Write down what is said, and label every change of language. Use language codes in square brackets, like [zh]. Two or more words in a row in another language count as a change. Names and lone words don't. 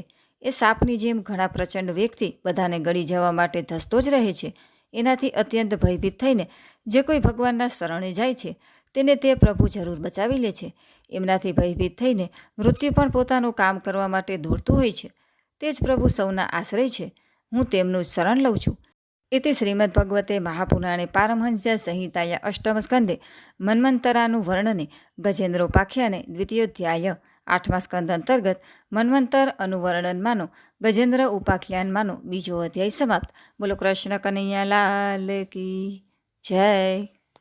[gu] એ સાપની જેમ ઘણા પ્રચંડ વેગથી બધાને ગળી જવા માટે ધસતો જ રહે છે. એનાથી અત્યંત ભયભીત થઈને જે કોઈ ભગવાનના શરણે જાય છે તેને તે પ્રભુ જરૂર બચાવી લે છે. એમનાથી ભયભીત થઈને મૃત્યુ પણ પોતાનું કામ કરવા માટે દોડતું હોય છે. તે જ પ્રભુ સૌના આશ્રય છે. હું તેમનું જ શરણ લઉં છું. [sa] इति श्रीमद्भगवते महापुराणे पारमहंस्य संहिताया अष्टम स्कंदे मन्वंतरानु वर्णने गजेन्द्रोपाख्याने द्वितीयोध्याय [gu] 8મા સ્કંદ અંતર્ગત મન્વંતર અનુવર્ણનમાંનો ગજેન્દ્ર ઉપાખ્યાનમાંનો બીજો અધ્યાય સમાપ્ત. બોલો કૃષ્ણ કનૈયા લાલ કી જય.